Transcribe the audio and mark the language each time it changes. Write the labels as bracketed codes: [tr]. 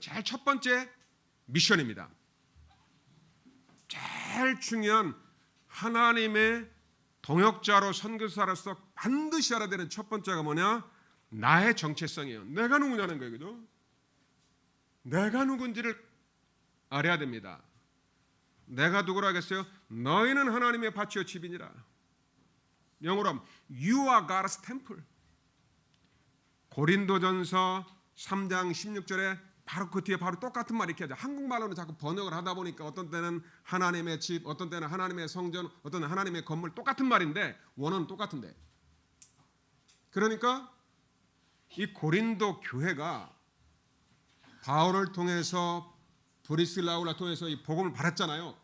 [ko] 제일 첫 번째 미션입니다. 제일 중요한 하나님의 동역자로 선교사로서 반드시 알아야 되는 첫 번째가 뭐냐? 나의 정체성이에요. 내가 누구냐는 거예요. 그죠? 내가 누군지를 알아야 됩니다. 내가 누구라 하겠어요? 너희는 하나님의 밭이요 집이니라. 영어로 하면 [en] You are God's temple. [ko] 고린도전서 3장 16절에 바로 그 뒤에 바로 똑같은 말 이렇게 하죠. 한국말로는 자꾸 번역을 하다 보니까 어떤 때는 하나님의 집, 어떤 때는 하나님의 성전, 어떤 때는 하나님의 건물 똑같은 말인데 원어는 똑같은데. 그러니까 이 고린도 교회가 바울을 통해서 브리스라울라 통해서 이 복음을 받았잖아요.